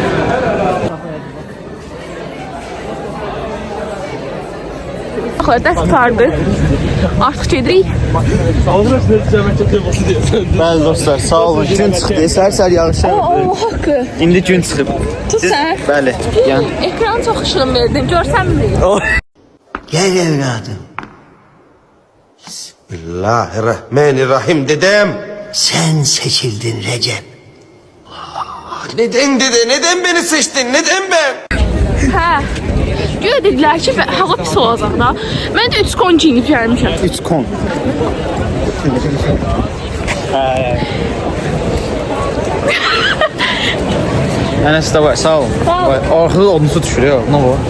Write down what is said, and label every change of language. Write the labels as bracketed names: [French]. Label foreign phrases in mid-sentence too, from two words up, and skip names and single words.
[Azerbaijani] Dərs tutardı. Artıq gedirik. Bəli dostlar, sağ olun. Gün çıxdı, səhər yağış yağdı. Allah haqqı. İndi gün çıxıb. Tut sən. Bəli. Yəni Ekran çox işığın verdin. Görsənmi? [Turkish] Gel evladım. Bismillahirrahmanirrahim dedem. Sen seçildin Recep. Neden dede? Neden beni seçtin? Neden ben? [Azerbaijani] Hə. Güya dedilər ki, hava pis olacaq da. Mən də 3 kon giyinib gəlmişəm. 3 kon. Enes de var, sağ ol. Sağ ol. [Turkish] Ortada odunsu düşür ya, ne var?